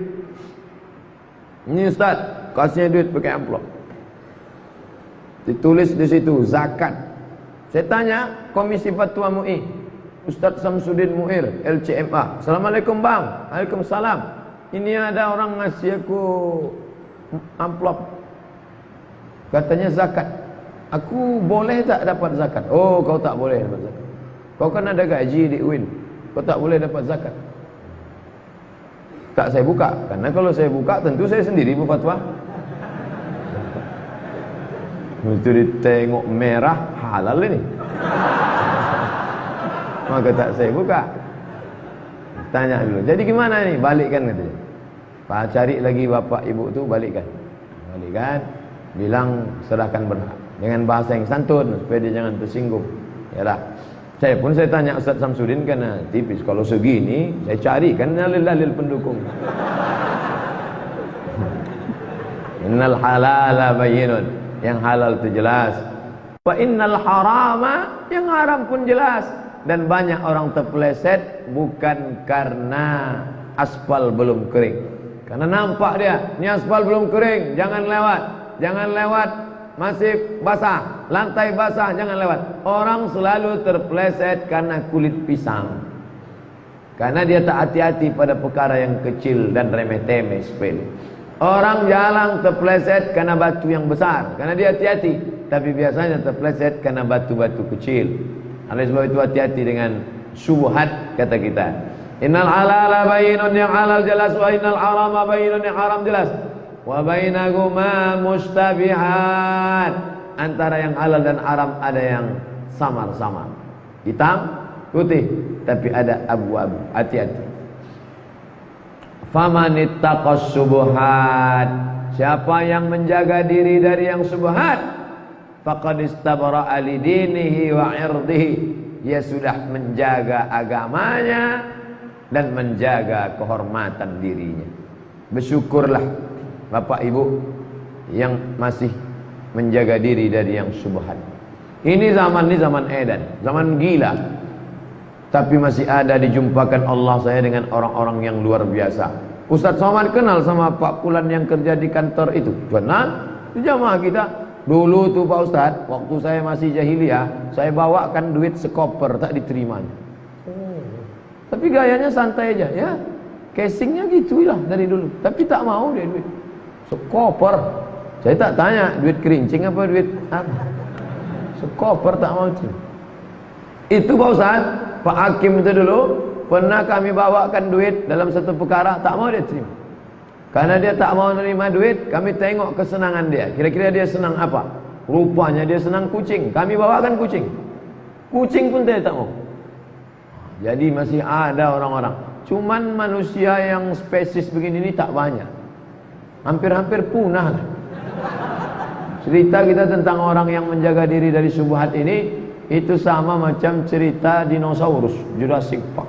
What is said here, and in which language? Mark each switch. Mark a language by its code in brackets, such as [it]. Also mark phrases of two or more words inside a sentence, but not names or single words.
[id] Ini Ustaz, kasihnya duit pakai amplop. Ditulis di situ zakat. Saya tanya Komisi Fatwa MUI, Ustaz Samsudin Muir, LCMA. Assalamualaikum Bang. Waalaikumsalam. Ini ada orang ngasih aku amplop, katanya zakat. Aku boleh tak dapat zakat? Oh, kau tak boleh dapat zakat. Kau kan ada gaji di UIN, kau tak boleh dapat zakat. Tak saya buka, karena kalau saya buka tentu saya sendiri berfatwa. Itu ditengok merah, halal ini. Maka tak saya buka. Tanya dulu, jadi gimana nih? Balikkan katanya. Pak, cari lagi bapak ibu tu, balikkan. Bilang serahkan berhak dengan bahasa yang santun supaya dia jangan tersinggung. Yalah. Saya tanya Ustaz Samsudin, karena tipis. Kalau segini saya carikan dalil-dalil pendukung. [ar] إن الحلال بين [id] yang halal itu jelas. [ar] وإن الحرام, [id] yang haram pun jelas. Dan banyak orang terpeleset bukan karena aspal belum kering, karena nampak dia, ini aspal belum kering, jangan lewat, masih basah, lantai basah, jangan lewat. Orang selalu terpeleset karena kulit pisang, karena dia tak hati-hati pada perkara yang kecil dan remeh-temeh, sepele. Orang jalan terpeleset karena batu yang besar, karena dia hati-hati, tapi biasanya terpeleset karena batu-batu kecil. Oleh sebab itu hati-hati dengan syubhat, kata kita. [ar] إن الحلال بين, [id] yang halal jelas, [ar] وإن الحرام بين, [id] yang haram jelas. [ar] وبينهما مشتبهات, [id] antara yang halal dan haram ada yang samar-samar, hitam putih, tapi ada abu-abu. Hati-hati. [ar] فمن اتقى الشبهات, [id] siapa yang menjaga diri dari yang subhat, [ar] فقد استبرأ لدينه وعرضه, [id] dia sudah menjaga agamanya dan menjaga kehormatan dirinya. Bersyukurlah Bapak Ibu yang masih menjaga diri dari yang subhat. Ini zaman edan, zaman gila. Tapi masih ada dijumpakan Allah saya dengan orang-orang yang luar biasa. Ustaz Somad kenal sama Pak Pulan yang kerja di kantor itu? Benar, di jamaah kita. Dulu tuh Pak Ustaz, waktu saya masih jahiliyah, saya bawakan duit sekoper, tak diterimanya. Tapi gayanya santai aja, ya. Casingnya gitulah dari dulu. Tapi tak mau dia duit sekoper. Saya tak tanya duit kerincing apa duit apa. Sekoper tak mau terima. Itu Pak Ustaz, Pak Hakim itu dulu pernah kami bawakan duit dalam satu perkara, tak mau dia terima. Karena dia tak mau menerima duit, kami tengok kesenangan dia. Kira-kira dia senang apa? Rupanya dia senang kucing. Kami bawakan kucing. Kucing pun dia tak mau. Jadi masih ada orang-orang. Cuman manusia yang spesies begini ini tak banyak. Hampir-hampir punah lah. Cerita kita tentang orang yang menjaga diri dari syubhat ini, itu sama macam cerita dinosaurus, Jurassic Park.